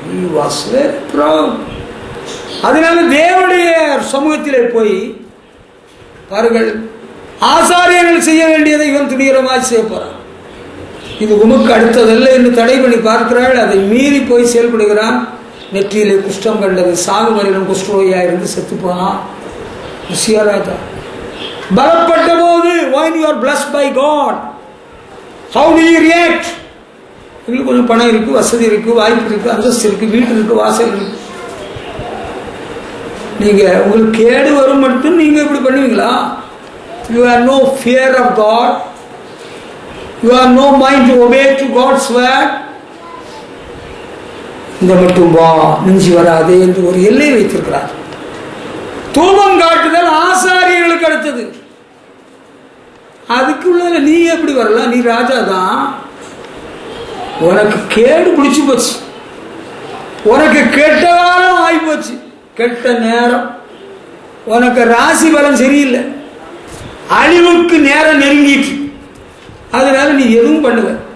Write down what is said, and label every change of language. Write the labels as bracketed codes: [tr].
[en] he was very proud. [ta] அதனால தேவனுடைய சமூகத்திலே போய் பாருங்கள், ஆசாரியர்கள் செய்ய வேண்டியதை இவன் துணிகரமாய் செய்ய போறான். இது உமக்கு அடுத்ததல்ல என்று தடை பண்ணி பார்க்கிறாள். அதை மீறி போய் செயல்படுகிறான். நெற்றியிலே குஷ்டம் கண்டது, சாகுமரிலும் குஷ்டரோகியா இருந்து செத்து போனான் உசியா ராஜா. பலப்பட்ட போது [en] when you are blessed by God, how do you react? [ta] உங்களுக்கு கொஞ்சம் பணம் இருக்கு, வசதி இருக்கு, வாய்ப்பு இருக்கு, அந்தஸ்து இருக்கு, வீட்டு இருக்கு, வாசல் இருக்கு, நீங்க உங்களுக்கு கேடு வரும் மட்டும் நீங்க இப்படி பண்ணுவீங்களா? [en] You have no fear of God. You have no mind to obey to God's word. [ta] இந்த மட்டும் வா, நெஞ்சி வராது என்று ஒரு எல்லை வைத்திருக்கிறார். தூபம் காட்டுதல் ஆசாரியர்களுக்கு அடுத்தது. அதுக்குள்ள நீ எப்படி வரலாம்? நீ ராஜா தான். உனக்கு கேடு பிடிச்சு போச்சு, உனக்கு கெட்ட காலம் ஆகி போச்சு, கெட்ட நேரம், உனக்கு ராசி பலம் சரியில்லை, அழிவுக்கு நேரம் நெருங்கிட்டு, அதனால நீ எதுவும் பண்ணுவ.